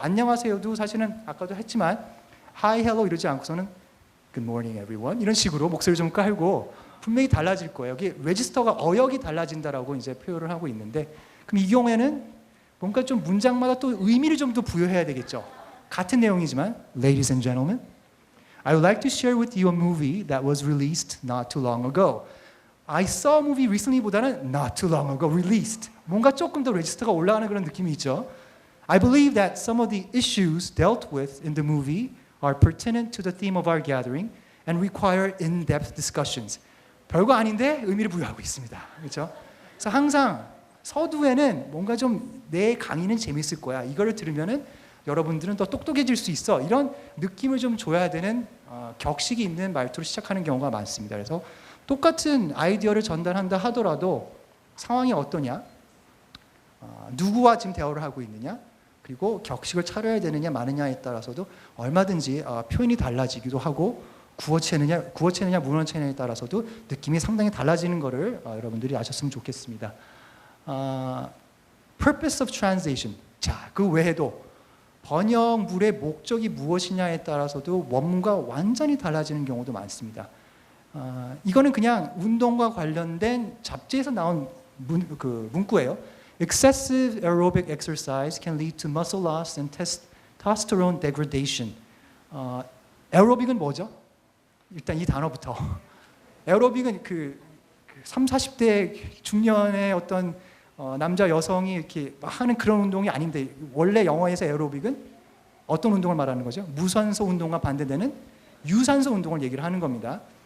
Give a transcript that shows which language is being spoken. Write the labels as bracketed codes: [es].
[ko] 안녕하세요도 사실은 아까도 했지만 Hi, hello 이러지 않고서는 [en] Good morning everyone [ko] 이런 식으로 목소리 좀 깔고 분명히 달라질 거예요. 이게 레지스터가 어역이 달라진다라고 이제 표현을 하고 있는데, 그럼 이 경우에는 뭔가 좀 문장마다 또 의미를 좀 더 부여해야 되겠죠. 같은 내용이지만 [en] Ladies and gentlemen, I would like to share with you a movie that was released not too long ago. I saw a movie recently 보다는 not too long ago released. [ko] 뭔가 조금 더 레지스터가 올라가는 그런 느낌이 있죠. [en] I believe that some of the issues dealt with in the movie are pertinent to the theme of our gathering and require in-depth discussions. [ko] 별거 아닌데 의미를 부여하고 있습니다. 그렇죠? 그래서 항상 서두에는 뭔가 좀 내 강의는 재밌을 거야. 이거를 들으면은 여러분들은 더 똑똑해질 수 있어. 이런 느낌을 좀 줘야 되는 격식이 있는 말투로 시작하는 경우가 많습니다. 그래서 똑같은 아이디어를 전달한다 하더라도 상황이 어떠냐, 누구와 지금 대화를 하고 있느냐, 그리고 격식을 차려야 되느냐 마느냐에 따라서도 얼마든지 표현이 달라지기도 하고 구어체느냐 문어체느냐에 따라서도 느낌이 상당히 달라지는 것을 여러분들이 아셨으면 좋겠습니다. [en] Purpose of translation. [ko] 자, 그 외에도 번역물의 목적이 무엇이냐에 따라서도 원문과 완전히 달라지는 경우도 많습니다. 이거는 그냥 운동과 관련된 잡지에서 나온 문구예요. [en] Excessive aerobic exercise can lead to muscle loss and testosterone degradation. [ko] 에어로빅은 뭐죠? 일단 이 단어부터. 에어로빅은 그 30, 40대 중년의 어떤 남자 여성이 이렇게 하는 그런 운동이 아닌데, 원래 영어에서 에어로빅은 어떤 운동을 말하는 거죠? 무산소 운동과 반대되는 유산소 운동을 얘기를 하는 겁니다.